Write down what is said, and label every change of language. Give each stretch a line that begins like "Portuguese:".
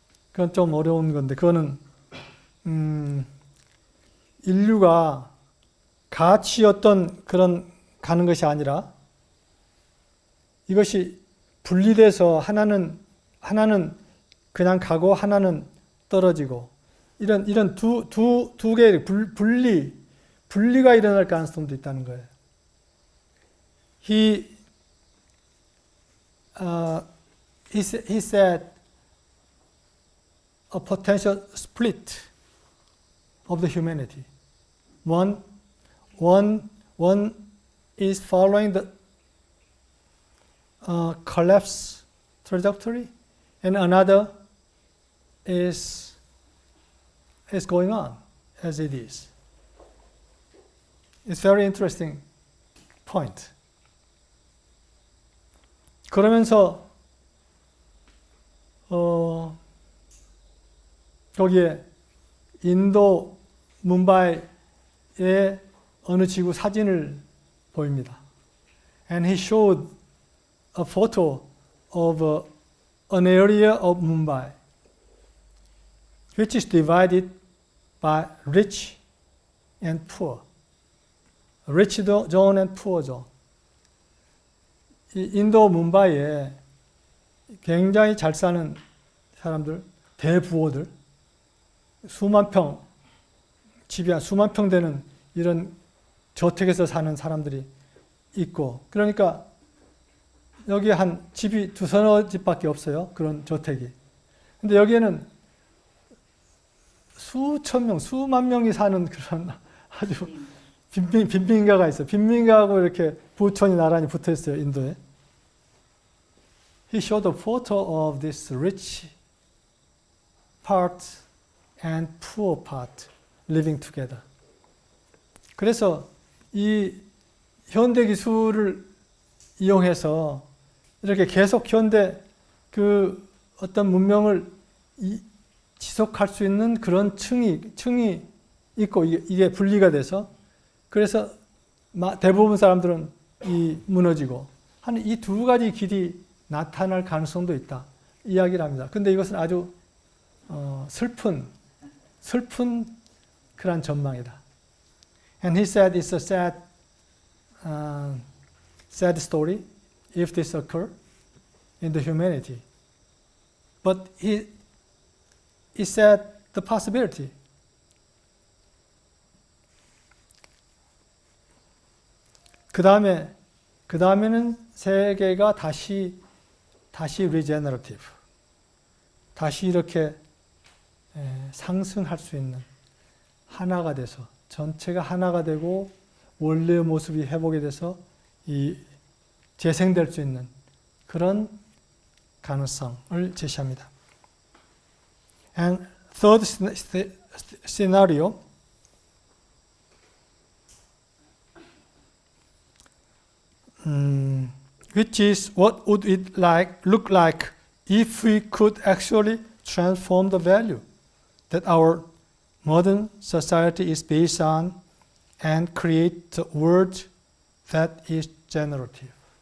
Korean: 그건 좀 어려운 건데, 그거는 인류가 같이 어떤 그런 가는 것이 아니라 이것이 분리돼서 하나는 그냥 가고 하나는 떨어지고 이런 두 개의 분리가 일어날 가능성도 있다는 거예요.
English: He said a potential split of the humanity. One is following the collapse trajectory, and another is going on as it is. It's very interesting point.
Korean: 그러면서 거기에 인도 뭄바이의 어느 지구 사진을 보입니다.
English: And he showed a photo of an area of Mumbai, which is divided by rich and poor. Rich zone and poor zone.
Korean: 이 인도 뭄바이에 굉장히 잘 사는 사람들, 대부호들, 수만 평, 집이 한 수만 평 되는 이런 저택에서 사는 사람들이 있고, 그러니까 여기 한 집이 두서너 집밖에 없어요. 그런 저택이. 근데 여기에는 수천 명, 수만 명이 사는 그런 아주 빈민가가 있어요. 빈민가하고 이렇게 부촌이 나란히 붙어 있어요, 인도에.
English: He showed a photo of this rich part and poor part living together.
Korean: 그래서 이 현대 기술을 이용해서 이렇게 계속 현대 그 어떤 문명을 지속할 수 있는 그런 층이 있고 이게 분리가 돼서 그래서 대부분 사람들은 무너지고 하는 이 두 가지 길이 나타날 가능성도 있다 이야기를 합니다. 근데 이것은 아주 슬픈 그런 전망이다.
English: And he said it's a sad story if this occur in the humanity. But he said the possibility.
Korean: 그 다음에는 세계가 다시 regenerative, 다시 이렇게 상승할 수 있는 하나가 돼서 전체가 하나가 되고 원래의 모습이 회복이 돼서 재생될 수 있는 그런 가능성을 제시합니다.
English: And third scenario, which is what would it look like if we could actually transform the value that our modern society is based on and create a world that is generative.